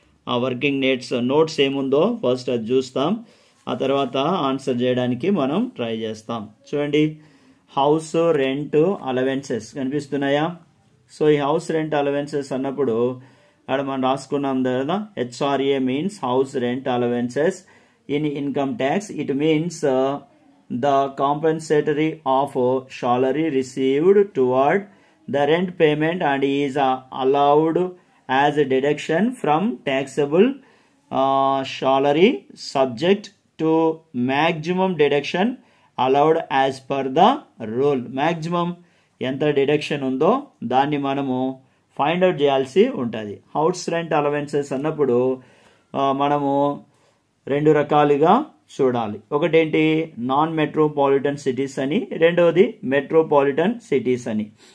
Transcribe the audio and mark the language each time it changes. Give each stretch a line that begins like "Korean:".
Telugu: ఆ working notes ఏముందో first అది చూస్తాం, ఆ తర్వాత ఆన్సర్ చేయడానికి మనం ట్రై చేస్తాం. చూడండి, హౌస్ రెంట్ అలవెన్సెస్ కనిపిస్తున్నాయా? సో ఈ హౌస్ రెంట్ అలవెన్సెస్ అన్నప్పుడు అక్కడ మనం రాసుకున్నాం కదా, HRA means house rent allowances in income tax.
English: It means the compensatory of salary received toward the rent payment and is allowed as a deduction from taxable salary subject to maximum deduction allowed as per the rule.
Telugu: maximum ఎంత deduction ఉందో దాన్ని మనము find out చేయాల్సి ఉంటుంది. House rent allowances అన్నప్పుడు మనము రెండు రకాలుగా చూడాలి. ఒకటేంటి, నాన్ మెట్రోపాలిటన్ సిటీస్ అని, రెండవది మెట్రోపాలిటన్ సిటీస్ అని.